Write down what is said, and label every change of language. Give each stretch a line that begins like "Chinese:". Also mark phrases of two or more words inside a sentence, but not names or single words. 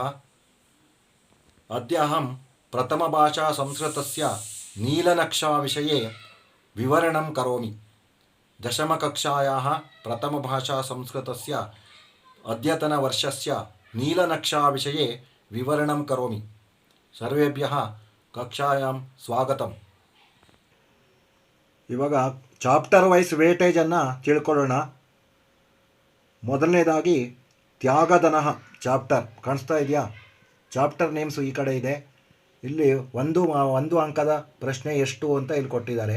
Sanskrit: अद्य अहं प्रथमभाषा संस्कृतस्य नीलनक्षाविषये विवरणं करोमि। दशमकक्षायाः प्रथमभाषा संस्कृतस्य अद्यतनवर्षस्य नीलनक्षाविषये विवरणं करोमि। सर्वेभ्यः कक्षायां स्वागतम्।
Kannada: ಇವಾಗ
English: chapter wise weightage
Kannada: ತಿಳ್ಕೊಳ್ಳೋಣ. ಮೊದಲನೇದಾಗಿ ತ್ಯಾಗದನಃ ಚಾಪ್ಟರ್ ಕಾಣಿಸ್ತಾ ಇದೆಯಾ?
English: chapter names
Kannada: ಈ ಕಡೆ ಇದೆ. ಇಲ್ಲಿ ಒಂದು ಅಂಕದ ಪ್ರಶ್ನೆ ಎಷ್ಟು ಅಂತ ಇಲ್ಲಿ ಕೊಟ್ಟಿದ್ದಾರೆ.